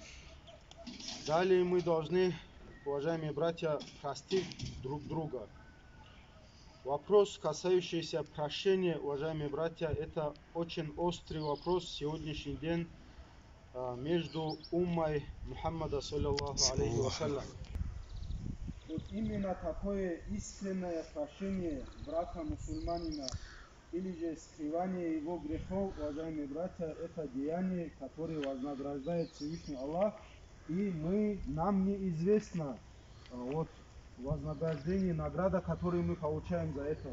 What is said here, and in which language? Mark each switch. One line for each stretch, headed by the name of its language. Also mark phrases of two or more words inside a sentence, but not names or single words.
Russian: Далее мы должны, уважаемые братья, простить друг друга. Вопрос, касающийся прощения, уважаемые братья, это очень острый вопрос в сегодняшний день между уммой Мухаммада,
Arabic: صلى الله عليه وسلم.
Russian: Вот именно такое искреннее прощение брата-мусульманина или же скрывание его грехов, уважаемые братья, это деяние, которое вознаграждает Всевышний Аллах, и нам неизвестно вознаграждение, награда, которую мы получаем за это.